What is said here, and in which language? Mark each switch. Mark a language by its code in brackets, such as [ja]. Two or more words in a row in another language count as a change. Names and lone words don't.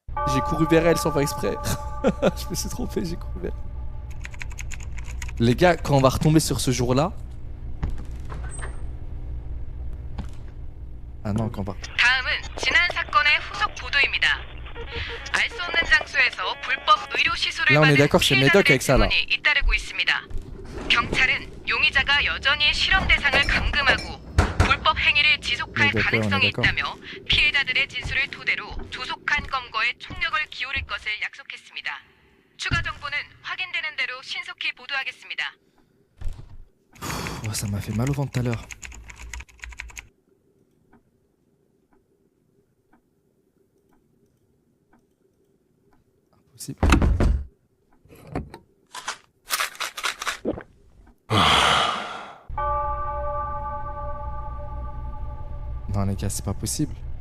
[fr] J'ai couru vers elle sans faire exprès. Je me suis trompé, j'ai couru vers elle. Les gars, quand on va retomber sur ce jour-là... Ah non, quand on va... [ko] 다음은 지난 사건의 후속 보도입니다. 알 수 없는 장소에서 불법 의료 시술을 [fr] Là, on est [ko] 받은 [fr] d'accord, c'est Médoc [ko] 피해자들의 [fr] avec ça, là. [ko] 증언이 잇따르고 있습니다. 경찰은 용의자가 여전히 실험 대상을 감금하고 불법 행위를 지속할 네, [fr] d'accord, [ko] 가능성이 [fr] on est d'accord. [ko] 있다며 피해자들의 진술을 토대로 조속한 검거에 총력을 기울일 것을 약속했습니다. 추가 정보는 확인되는 대로 신속히 보도하겠습니다. [fr] Oh, ça m'a fait mal au ventre tout à l'heure. Impossible. Non les gars, c'est pas possible.